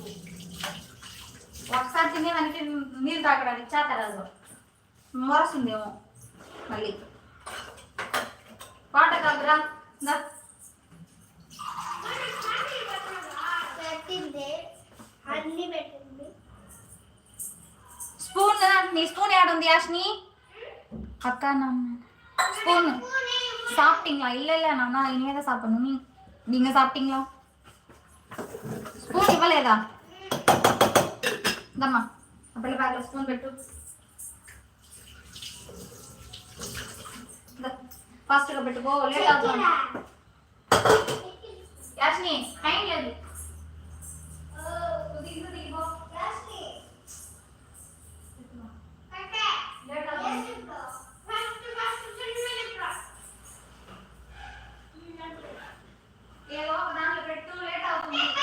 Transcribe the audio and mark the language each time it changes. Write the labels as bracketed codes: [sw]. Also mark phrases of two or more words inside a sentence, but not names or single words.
[te] ఒకసారి తినేదానికి నీళ్ళు తాగడానికి చేతరాదు, మొరసిందేమో మళ్ళీ. వాటర్ తాగురా. స్పూన్ నీ స్పూన్ ఏడుంది యాష్ని? [ta] அக்கா நான் ஸ்பூன் சாப்பிட்டீங்களா? இல்லை நானா இனிமே தான் சாப்பிடணும். நீங்க சாப்பிட்டீங்களா? [te] స్పూన్ ఇవ్వలేదా? దమ్మా అప్పటి బ్యాగ్లో స్పూన్ పెట్టు. ఫాస్ట్గా పెట్టుకో, లేట్ అవుతుంది. యాష్ని టైం లేదు. ఏదో దాంట్లో పెట్టు, లేట్ అవుతుంది.